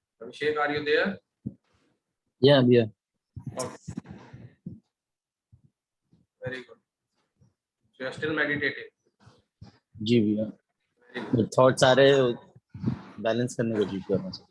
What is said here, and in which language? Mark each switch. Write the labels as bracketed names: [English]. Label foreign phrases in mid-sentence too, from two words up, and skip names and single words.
[English] Abhishek, are you there? Yeah, yeah. Okay, very good. So you are still meditating. [Hindi] जी भैया, [English] Very good. [Hindi] थॉट सारे बैलेंस करने की कोशिश कर रहा हूँ.